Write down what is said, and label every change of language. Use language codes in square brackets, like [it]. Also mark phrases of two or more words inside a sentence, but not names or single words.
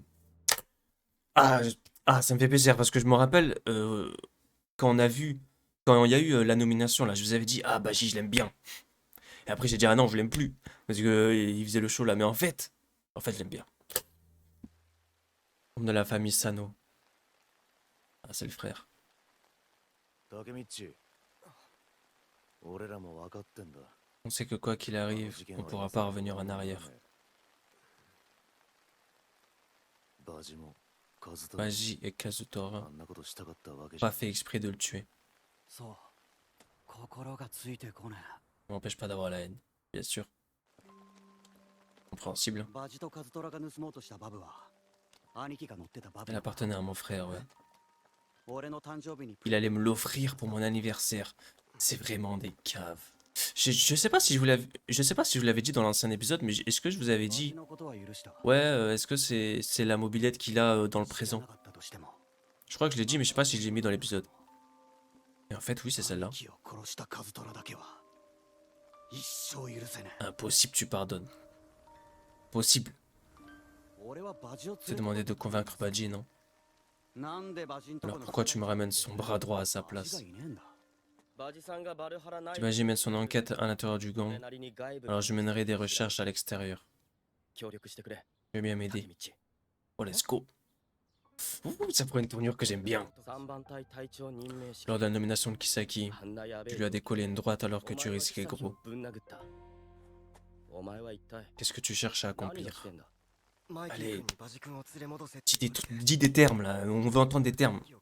[fr] Ah, ça me fait plaisir parce que je me rappelle quand il y a eu la nomination là, je vous avais dit ah Baji je l'aime bien. Et après, j'ai dit, ah non, je l'aime plus. Parce que il faisait le show là. Mais en fait, je l'aime bien. Comme de la famille Sano. Ah, c'est le frère. [ja] タケミッチ、俺らも分かってんだ。 [fr] On sait que quoi qu'il arrive, on pourra pas revenir en arrière. [ja] バジもカズト [fr] Baji et Kazutora [ja] あんなことしたかったわけじ [fr] pas [ja] ゃ。 [fr] fait exprès de le tuer. [ja] そう心がついてこね [fr] Ça m'empêche pas d'avoir la haine, bien sûr. Compréhensible. [ja] え。バジとカズトラが盗もうとしたバブは兄貴が乗ってたバブ [fr] Elle appartenait à mon frère, ouais. [ja] 俺の誕生日に [fr] Il allait me l'offrir pour mon anniversaire. C'est vraiment des caves. Je sais pas si je sais pas si je vous l'avais dit dans l'ancien épisode, mais est-ce que je vous avais [ja] バジ [fr] dit, [ja] のことは許した [fr] ouais, est-ce que c'est la mobilette qu'il a dans le [ja] 知ら [fr] présent? [ja] なかったとしても [fr] Je crois que je l'ai dit, mais je sais pas si je l'ai mis dans l'épisode. Et en fait, oui, c'est celle-là. [ja] 兄貴を殺したカズトラだけは一生許せね [fr] Impossible, tu pardonnes. Possible. [ja] え。俺はバジを [fr] C'est demandé de convaincre Baji, non? [ja] なんでバジんとこ [fr] Alors [ja] の [fr] pourquoi tu me ramènes son bras droit à sa [ja] バジ [fr] place? [ja] がいねえんだ [fr] Baji mène son enquête à l'intérieur du gang, alors je mènerai des recherches à l'extérieur. Tu veux bien m'aider? [en] Oh, let's go. [fr] Ouh, ça prend une tournure que j'aime bien. Lors de la nomination de Kisaki, tu lui as décollé une droite alors que tu risquais gros. Qu'est-ce que tu cherches à accomplir? Allez, dis des termes là, on veut entendre des termes.